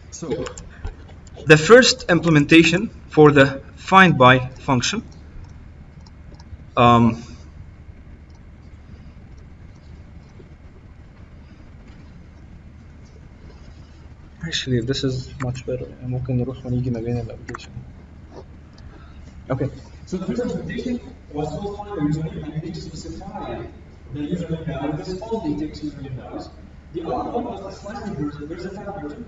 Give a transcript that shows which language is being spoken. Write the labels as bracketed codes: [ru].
[en] So the first implementation for the find by function. Actually, this is much better. [ar] ممكن نروح ونيجي ما بين الابلكيشن. [en] Okay, so the first implementation was to find the username and you need to specify the username value. This only takes username values. The other one was the slightly version. There's a fat version.